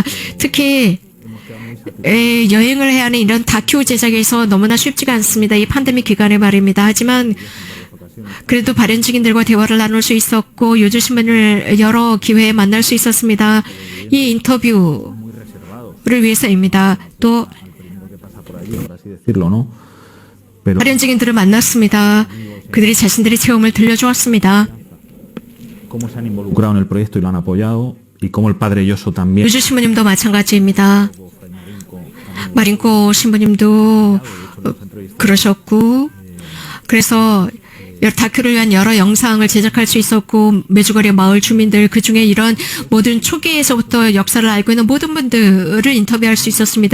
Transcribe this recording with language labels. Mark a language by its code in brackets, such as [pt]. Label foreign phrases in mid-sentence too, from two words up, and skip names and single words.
[ko] 특히 여행을 해야 하는 이런 다큐 제작에서 너무나 쉽지가 않습니다. 이 팬데믹 기간에 말입니다. 하지만 그래도 바른증인들과 대화를 나눌 수 있었고 요조 신부님을 여러 기회에 만날 수 있었습니다. 이 인터뷰 위해서입니다. 또 [es] por allí, por así decirlo, ¿no? Pero [ko] 발현증인들을 만났습니다. 그들이 자신들의 체험을 들려주었습니다. [es] cómo se han involucrado en el proyecto y lo han apoyado y cómo el padre Yoso también. [ko] 유주 신부님도 마찬가지입니다. 마린코 신부님도 그러셨고, 그래서 다큐를 위한 여러 영상을 제작할 수 있었고, 메주거리 마을 주민들, 그 중에 이런 모든 초기에서부터 역사를 알고 있는 모든 분들을 인터뷰할 수 있었습니다.